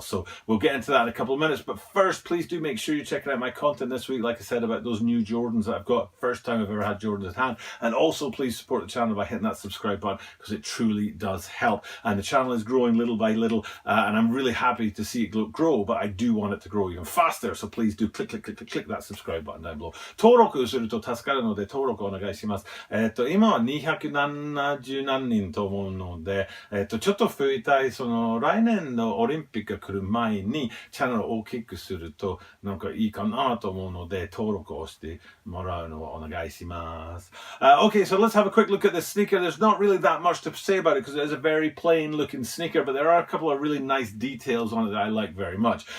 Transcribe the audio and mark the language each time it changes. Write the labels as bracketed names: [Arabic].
[English] So we'll get into that in a couple of minutes, but first please do make sure you check out my content this week, like I said, about those new Jordans that I've got. First time I've ever had Jordans at hand. And also please support the channel by hitting that subscribe button, because it truly does help. And the channel is growing little by little, and I'm really happy to see it grow, but I do want it to grow even faster. So please do click that subscribe button down below. [Japanese] 登録すると助かるので登録お願いします。今は270何人と思うので、ちょっと増えたい、その来年のオリンピックが来る前にチャンネルを大きくするとなんかいいかなと思うので、登録をしてもらうのをお願いします。 [English] Okay, so let's have a quick look at this sneaker. There's not really that much to say about it because it is a very plain looking sneaker, but there are a couple of really nice details on it that I like very much.